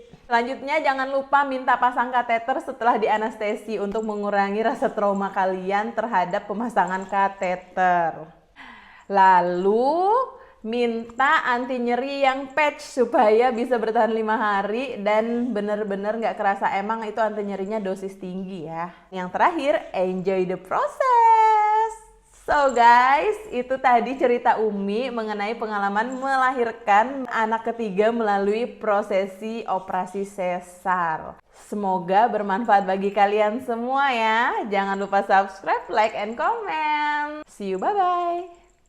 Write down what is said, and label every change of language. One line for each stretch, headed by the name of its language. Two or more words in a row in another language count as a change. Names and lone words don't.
Indonesian: Selanjutnya jangan lupa minta pasang kateter setelah dianestesi untuk mengurangi rasa trauma kalian terhadap pemasangan kateter. Lalu minta anti nyeri yang patch supaya bisa bertahan 5 hari dan bener-bener nggak kerasa. Emang itu anti nyerinya dosis tinggi ya. Yang terakhir,
English: enjoy the process. So guys,
Indonesian: itu tadi cerita Umi mengenai pengalaman melahirkan anak ketiga melalui prosesi operasi sesar. Semoga bermanfaat bagi kalian semua ya. Jangan lupa
English: subscribe, like, and comment. See you, bye-bye.